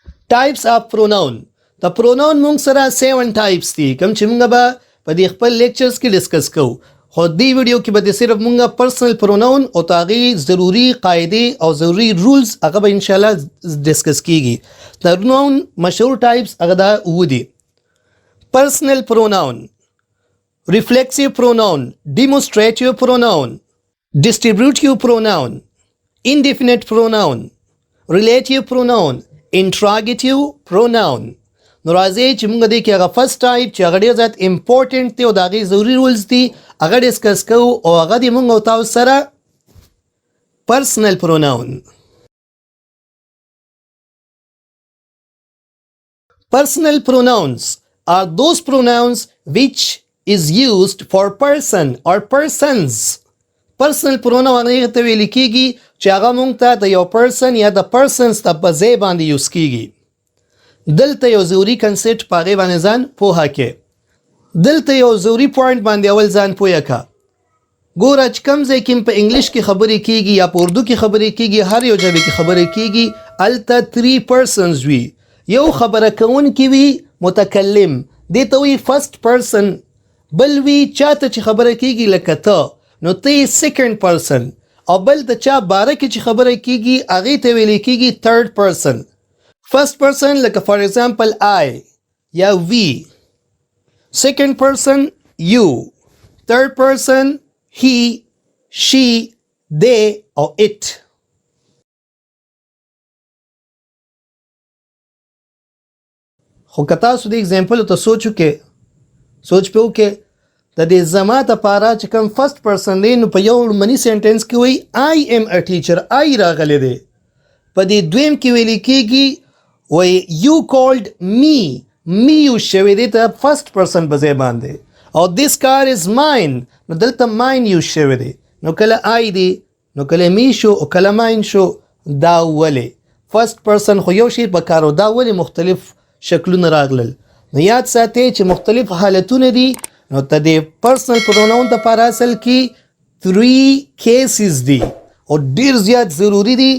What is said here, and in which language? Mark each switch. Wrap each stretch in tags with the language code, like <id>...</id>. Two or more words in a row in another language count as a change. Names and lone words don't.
<en>Types of pronoun. The pronoun</en> <ps>مونږ سره 7 types دي کوم چې مونږ به په دې خپل لیکچرز کې ډسکس کوو. خو دې ویډیو کې به صرف مونږ</ps> <en>personal pronoun</en> <ps>او تاغي ضروری قاعده او ضروری رولز هغه به</ps> <ar>ان شاء الله</ar> <ps>ډسکس کیږي. د pronoun مشهور types هغه دا ودی.</ps> <en>Personal pronoun, reflexive pronoun, demonstrative pronoun, distributive pronoun, indefinite pronoun, relative pronoun, interrogative pronoun.</en> <ps>نو راځي چې موږ دې کې هغه</ps> <en>first type</en> <ps>چې هغه ډېر زیات امپورټنټ دی او د هغې ضروري رولز دي هغه ډسکس کوو او هغه دې موږ او تاسو سره</ps> <en>personal pronoun. Personal pronouns are those pronouns which is used for person or persons. Personal pronoun</en> <ps>هغه ته ویل کېږي چې هغه موږ ته د یو پرسن یا د پرسنز ته په ځای باندې یوز کېږي. دلته یو ضروري کنسپټ په هغې باندې ځان پوهه کې. دلته یو ضروري پوینټ باندې اول ځان پوهه که. ګوره چې کوم ځای کې په انګلیش کې خبرې کېږي یا په اردو کې خبرې کېږي هر یو ژبې کې خبرې کېږي هلته 3 persons وي. یو خبره کوونکی وي متکلم دې ته وایي</ps> <en>first person,</en> <ps>بل وي چاته چې خبره کېږي لکه ته نو ته یې</ps> <en>second person,</en> <ps>او بل د چا باره کې چې خبره کېږي هغې ته ویلی کېږي</ps> <en>third person. First person like for example I یا we. Second person you. Third person he, she, they or it.</en> <ps>خو که تاسو د اگزامپل ته سوچ په وکړئ د دې زما دپاره چې کوم</ps> <en>first person</en> <ps>دی نو په یو منی سینټنس کې وایي</ps> <en>I am a teacher.</en> <ps>I راغلی دی. په دې دویم کې ویلی کېږي وای</ps> <en>you called me</en> <ps>یوز شوی دی ته</ps> <en>first person</en> <ps>په ځای باندې، او</ps> <en>this car is mine</en> <ps>نو دلته mine یوز شوی دی نو کله I دی نو کله me شو او کله mine شو. دا ولې</ps> <en>first person</en> <ps>خو یو شی په کارو، دا ولې مختلف شکلونه راغلل؟ نو یاد ساتئ چې مختلف حالتونه دي. نو ته د</ps> <en>personal pronoun</en> <ps>دپاره اصل کې 3 cases دي او ډیر زیات ضروری دي.</ps>